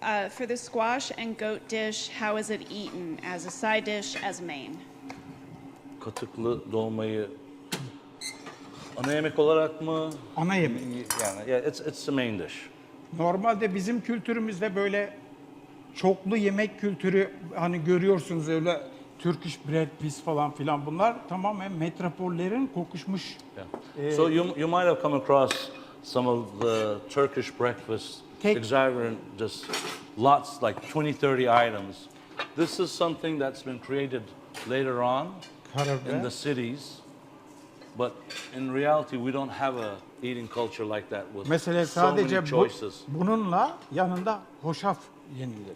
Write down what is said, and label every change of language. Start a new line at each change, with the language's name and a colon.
English: For the squash and goat dish, how is it eaten? As a side dish, as main?
Turkish: Katıklı dolmayı ana yemek olarak mı? Ana yemek.
English: Yani, yeah, it's the main dish.
Turkish: Normalde bizim kültürümüzde böyle çoklu yemek kültürü hani görüyorsunuz öyle
English: Turkish bread piece
Turkish: falan filan bunlar tamamen metropollerin kokuşmuş.
English: Yeah. So you might have come across some of the Turkish breakfast, extravagant, just lots, like 20, 30 items. This is something that's been created later on in the cities, but in reality we don't have a eating culture like that with
Turkish: Mesela
English: so many
Turkish: sadece
English: choices.
Turkish: bununla yanında hoşaf yenilir.